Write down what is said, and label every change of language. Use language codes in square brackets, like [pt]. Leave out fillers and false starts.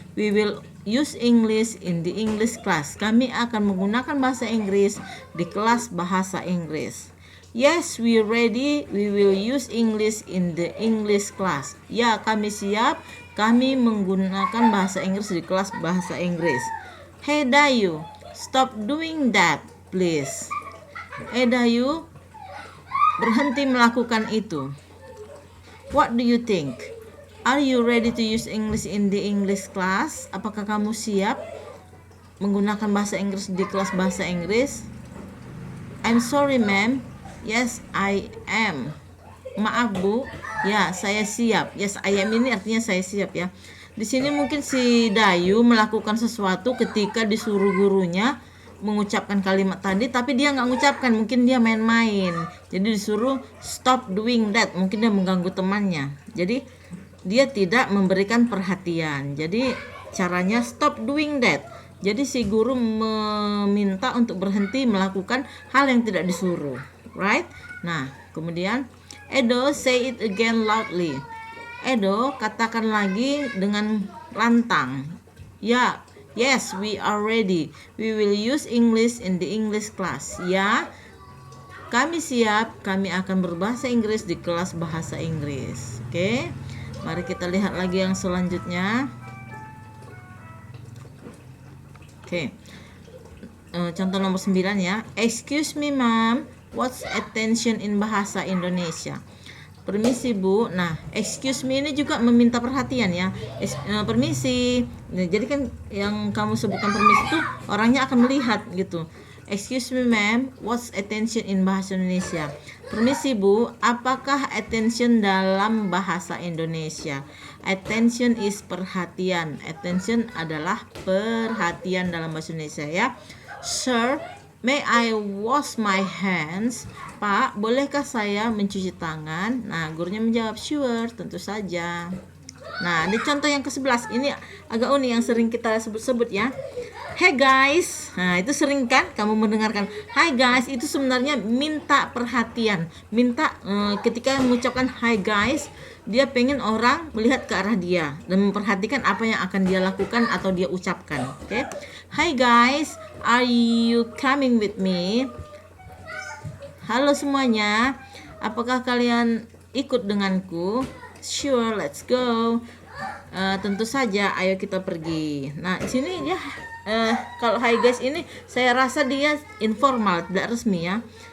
[en] We will use English in the English class. [id] Kami akan menggunakan bahasa Inggris di kelas bahasa Inggris. [en] Yes, we ready. We will use English in the English class. [id] Ya, kami siap. Kami menggunakan bahasa Inggris di kelas bahasa Inggris. [en] Hey Dayu, stop doing that, please. [id] Dayu, berhenti melakukan itu. [en] What do you think? Are you ready to use English in the English class? [id] Apakah kamu siap menggunakan bahasa Inggris di kelas bahasa Inggris? [en] I'm sorry, ma'am. Yes, I am. [id] Maaf, Bu. Ya, saya siap. [en] Yes, I am [id] ini artinya saya siap ya. Di sini mungkin si Dayu melakukan sesuatu ketika disuruh gurunya mengucapkan kalimat tadi, tapi dia nggak mengucapkan, mungkin dia main-main. Jadi disuruh [en] stop doing that, [id] mungkin dia mengganggu temannya. Jadi dia tidak memberikan perhatian. Jadi caranya [en] stop doing that. [id] Jadi si guru meminta untuk berhenti melakukan hal yang tidak disuruh, [en] right? [id] Nah, kemudian [en] Edo, say it again loudly. [id] Edo, katakan lagi dengan lantang. [en] Ya, yes, we are ready. We will use English in the English class. [id] Ya, kami siap. Kami akan berbahasa Inggris di kelas bahasa Inggris. Oke, mari kita lihat lagi yang selanjutnya. Oke, contoh nomor 9 ya. [en] Excuse me, ma'am. What's attention in bahasa Indonesia? [id] Permisi, Bu. Nah, [en] excuse me [id] ini juga meminta perhatian ya. Permisi. Nah, jadi kan yang kamu sebutkan permisi itu orangnya akan melihat gitu. [en] Excuse me, ma'am. What's attention in bahasa Indonesia? [id] Permisi, Bu. Apakah attention dalam bahasa Indonesia? [en] Attention is perhatian. [id] Attention adalah perhatian dalam bahasa Indonesia ya. [en] Sir, may I wash my hands? [id] Pak, bolehkah saya mencuci tangan? Nah, gurunya menjawab, [en] sure, [id] tentu saja. Nah, di contoh yang ke-11 ini agak unik yang sering kita sebut-sebut ya. [en] Hey guys. [id] Nah, itu sering kan kamu mendengarkan [en] hi guys, [id] itu sebenarnya minta perhatian. Minta ketika mengucapkan [en] hi guys, [id] dia pengen orang melihat ke arah dia dan memperhatikan apa yang akan dia lakukan atau dia ucapkan. Oke. [en] Hi guys, are you coming with me? [id] Halo semuanya, apakah kalian ikut denganku? [en] Sure, let's go. [id] Tentu saja, ayo kita pergi. Nah, di sini ya kalau [en] hi guys [id] ini saya rasa dia informal, tidak resmi ya.